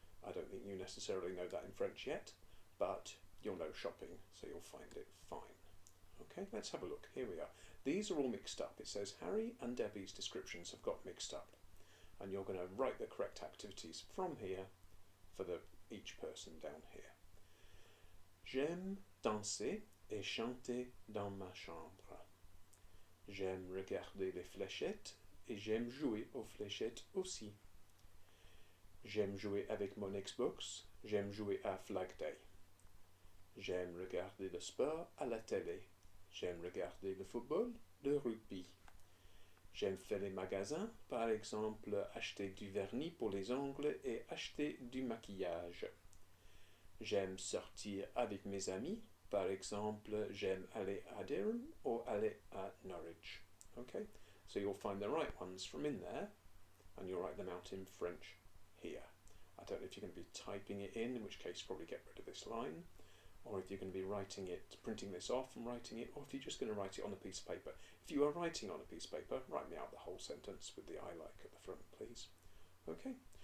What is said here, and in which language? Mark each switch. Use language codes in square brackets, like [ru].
[en] I don't think you necessarily know that in French yet, but you'll know shopping, so you'll find it fine. Okay, let's have a look. Here we are. These are all mixed up. It says Harry and Debbie's descriptions have got mixed up, and you're going to write the correct activities from here for each person down here. [fr] J'aime danser et chanter dans ma chambre. J'aime regarder les fléchettes et j'aime jouer aux fléchettes aussi. J'aime jouer avec mon Xbox, j'aime jouer à Flag Day. J'aime regarder le sport à la télé. J'aime regarder le football, le rugby. J'aime faire les magasins, par exemple acheter du vernis pour les ongles et acheter du maquillage. J'aime sortir avec mes amis, par exemple j'aime aller à Durham or aller à Norwich. [en] Okay, so you'll find the right ones from in there and you'll write them out in French here. I don't know if you're going to be typing it in which case probably get rid of this line, or if you're going to be writing it, printing this off and writing it, or if you're just going to write it on a piece of paper. If you are writing on a piece of paper, write me out the whole sentence with the I like at the front, please. Okay.